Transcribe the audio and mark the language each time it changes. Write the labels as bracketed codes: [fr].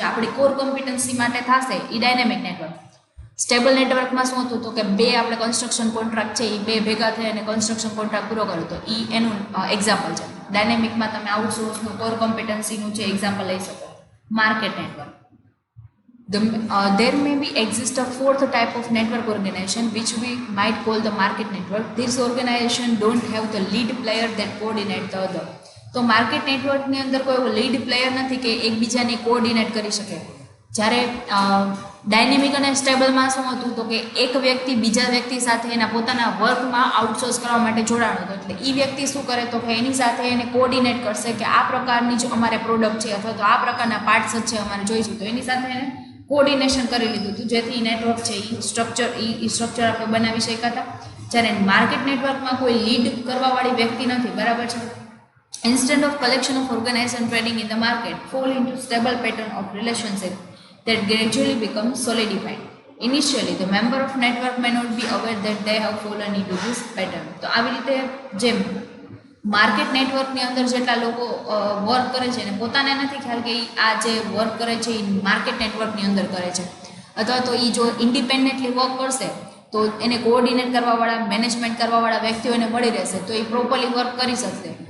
[gu] જે આપણી core competency માટે થશે એ ડાયનેમિક નેટવર્ક. સ્ટેબલ નેટવર્કમાં શું હતું તો કે બે આપણે કન્સ્ટ્રક્શન કોન્ટ્રાક્ટ છે એ બે ભેગા થઈ અને કન્સ્ટ્રક્શન કોન્ટ્રાક્ટ પૂરો કર્યો, તો એ એનું એક્ઝામ્પલ છે. ડાયનેમિકમાં તમે આઉટસોર્સનું કોર કોમ્પિટન્સીનું છે એક્ઝામ્પલ લઈ શકો. Market network. [en] There may be exist a fourth type of network organization which we might call the market network. This organization don't have the lead player that coordinate the other. [gu] તો market નેટવર્કની અંદર કોઈ એવો lead player નથી કે એકબીજાને coordinate કરી શકે. જ્યારે ડાયનેમિક અને સ્ટેબલમાં શું હતું તો કે એક વ્યક્તિ બીજા વ્યક્તિ સાથે એના પોતાના વર્કમાં આઉટસોર્સ કરવા માટે જોડાણો હતો. એટલે એ વ્યક્તિ શું કરે તો કે એની સાથે એને કોઓર્ડિનેટ કરશે કે આ પ્રકારની જ અમારે પ્રોડક્ટ છે અથવા તો આ પ્રકારના પાર્ટ્સ જ છે અમારે જોઈશું, તો એની સાથે એને કોઓર્ડિનેશન કરી લીધું હતું, જેથી નેટવર્ક છે એ સ્ટ્રક્ચર આપણે બનાવી શક્યા હતા. જ્યારે માર્કેટ નેટવર્કમાં કોઈ લીડ કરવાવાળી વ્યક્તિ નથી, બરાબર છે. [en] Instead of collection of organized trading in the market fall into stable pattern of relationship that gradually become solidified. Initially, the member of network may not be aware that they have fallen into this pattern. [gu] તો આવી રીતે જેમ market નેટવર્કની અંદર જેટલા લોકો work કરે છે અને પોતાને નથી ખ્યાલ કે આ જે વર્ક કરે છે એ માર્કેટ નેટવર્કની અંદર કરે છે, અથવા તો એ જો ઇન્ડિપેન્ડન્ટલી વર્ક કરશે તો એને કોઓર્ડિનેટ કરવાવાળા, મેનેજમેન્ટ કરવાવાળા વ્યક્તિઓને મળી રહેશે, તો એ પ્રોપરલી વર્ક કરી શકશે.